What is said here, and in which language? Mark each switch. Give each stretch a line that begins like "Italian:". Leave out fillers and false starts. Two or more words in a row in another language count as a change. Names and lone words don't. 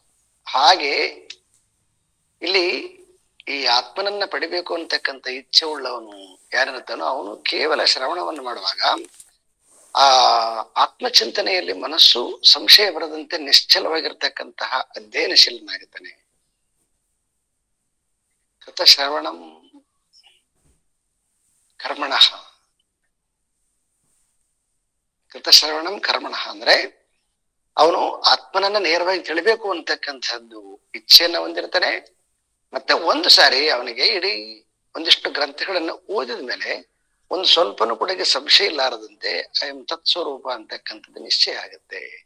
Kannada: ಹಾಗೆ ಇಲ್ಲಿ ಈ ಆತ್ಮನನ್ನ ಪಡಿಬೇಕು ಅಂತಕ್ಕಂಥ ಇಚ್ಛೆ ಉಳ್ಳವನು ಯಾರಿರ್ತಾನೋ ಅವನು ಕೇವಲ ಶ್ರವಣವನ್ನು ಮಾಡುವಾಗ ಆ ಆತ್ಮಚಿಂತನೆಯಲ್ಲಿ ಮನಸ್ಸು ಸಂಶಯ ಬರದಂತೆ ನಿಶ್ಚಲವಾಗಿರ್ತಕ್ಕಂತಹ ಅಧ್ಯಯನಶೀಲನಾಗುತ್ತಾನೆ.
Sanskrit: ಕೃತ ಶ್ರವಣಂ ಕರ್ಮಣಃ, ಕೃತ ಶ್ರವಣಂ ಕರ್ಮಣಃ
Kannada: ಅಂದ್ರೆ ಅವನು ಆತ್ಮನನ್ನ ನೇರವಾಗಿ ತಿಳಿಬೇಕು ಅಂತಕ್ಕಂಥದ್ದು ಇಚ್ಛೆಯನ್ನ ಹೊಂದಿರ್ತಾನೆ. ಮತ್ತೆ ಒಂದು ಸಾರಿ ಅವನಿಗೆ ಇಡೀ ಒಂದಿಷ್ಟು ಗ್ರಂಥಗಳನ್ನು ಓದಿದ ಮೇಲೆ ಒಂದು ಸ್ವಲ್ಪನೂ ಕೂಡ ಸಂಶಯ ಇಲ್ಲಾರದಂತೆ
Sanskrit: ಅಯಂ ತತ್ಸ್ವರೂಪ
Kannada: ಅಂತಕ್ಕಂಥದ್ದು ನಿಶ್ಚಯ ಆಗುತ್ತೆ.